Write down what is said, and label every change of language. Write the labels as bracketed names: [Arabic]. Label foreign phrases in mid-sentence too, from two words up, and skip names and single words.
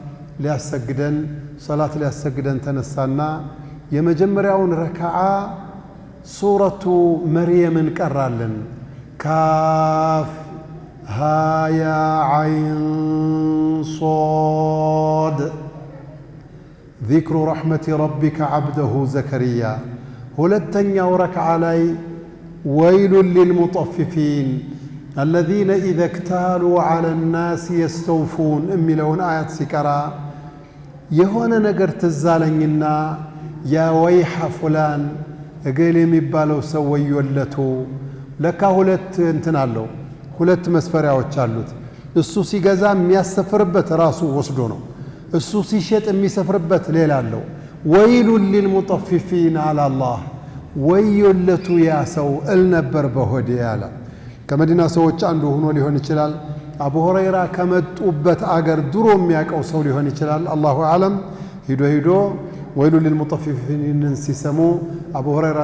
[Amharic] ሊያሰግደን ተነሳና የመጀመሪያውን ረካዓ ሱረቱ መርየምን ቀራለን። [Arabic] كاف هايا عين صاد ذكر رحمت ربك عبده زكريا። [Amharic] ሁለተኛው ረክዓ ላይ [Arabic] ويل للمطففين الذين إذا اكتالوا على الناس يستوفون [Amharic] እሚለውን አያት ሲቀራ የሆነ ነገር ትዛለኝና [Arabic] يا ويح فلان [Amharic] እገሌ የሚባለው ሰው ወዮለቱ ለካ ሁለት እንትን አለው ሁለት መስፈሪያዎች አሉት እሱ ሲገዛ የሚያሰፍርበት ራሱ ወስዶ ነው እሱ ሲሸጥ የሚሰፍርበት ሌላ አለው [Arabic] ويل للمطففين على الله [Amharic] ወዮለቱ ያ ሰው እልነበር በሆዴ ያለ ከመዲና ሰዎች አንዱ ሆኖ ሊሆን ይችላል አቡ ሁረይራ ከመጡበት አገር ድሮ የሚያቀው ሰው ሊሆን ይችላል [Arabic] الله أعلم [Amharic] ሂዶ [Arabic] ويل للمطففين [Amharic] ሲሰሙ አቡ ሁረይራን